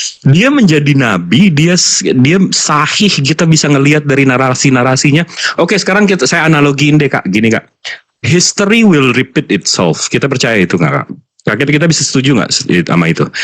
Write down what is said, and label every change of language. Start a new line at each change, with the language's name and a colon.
Indonesian: Dia menjadi nabi, dia sahih, kita bisa ngelihat dari narasi-narasinya. Oke, sekarang saya analogiin deh, Kak. Gini, Kak.
English: History will repeat itself.
Indonesian: Kita percaya itu nggak, Kak? Kak, kita bisa setuju nggak sama itu?